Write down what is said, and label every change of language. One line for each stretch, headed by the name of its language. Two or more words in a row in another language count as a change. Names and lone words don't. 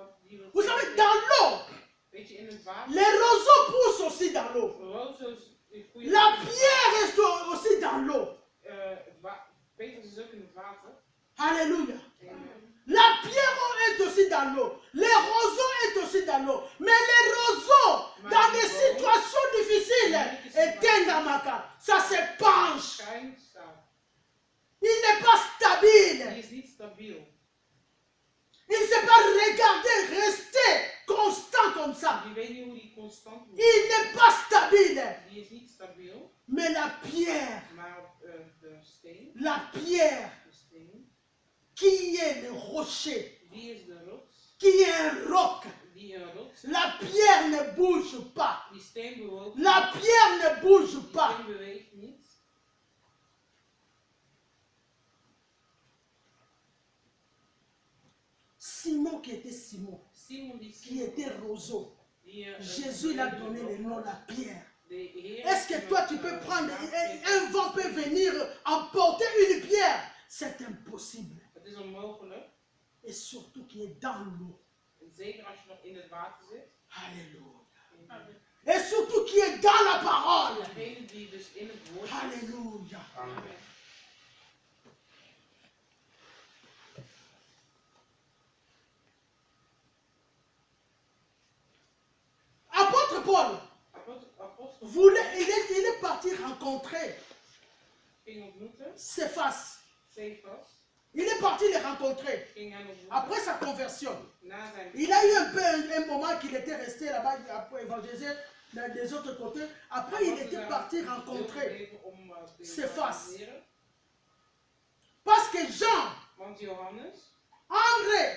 Dutch: die wil
French: Vous savez, dans l'eau,
Dutch: weet je, in het water,
French: les roseaux poussent aussi dans l'eau.
Dutch: roze's,
French: La pierre est aussi dans l'eau.
Dutch: Petrus is ook in het water.
French: Alléluia. Amen. La pierre est aussi dans l'eau. Les roseaux est aussi dans l'eau. Mais les roseaux, dans des situations difficiles, éteignent dans ma carte. Ça se penche.
Dutch: Schuin staat.
French: Il n'est pas stable.
Dutch: Die is niet stabiel.
French: Il ne sait pas regarder, rester constant comme ça.
Dutch: Die weet niet hoe die constant moet.
French: Il n'est pas stable.
Dutch: Die is niet stabiel.
French: Mais la pierre,
Dutch: Maar de steen,
French: la pierre
Dutch: de steen,
French: qui est le rocher,
Dutch: die is de rots.
French: qui est un roc.
Dutch: Die een rots.
French: La pierre ne bouge pas.
Dutch: Die steen bewoog.
French: La pierre ne bouge
Dutch: Die
French: pas.
Dutch: steen beweegt niet.
French: Simon qui était Simon,
Dutch: Simon die
French: qui était roseau.
Dutch: die,
French: Jésus l'a donné le nom la pierre.
Dutch: de Heer
French: Est-ce que toi tu peux prendre, un vent peut venir emporter une pierre? C'est impossible.
Dutch: Het is onmogelijk.
French: Et surtout qui est dans l'eau.
Dutch: En zeker als je nog in het water zit.
French: Alléluia. Et surtout qui est dans la parole.
Dutch: Degene die dus in het woord is.
French: Alléluia. Amen. Apôtre Paul,
Dutch: Apostel
French: il est parti rencontrer
Dutch: ging ontmoeten.
French: Cephas.
Dutch: Cephas
French: Il est parti les rencontrer.
Dutch: ging hem ontmoeten.
French: Après sa conversion.
Dutch: Na zijn
French: Il a eu un peu un moment qu'il était resté là-bas pour évangéliser des autres côtés. Après, il était parti rencontrer Cephas. Parce que Jean,
Dutch: Want Johannes, André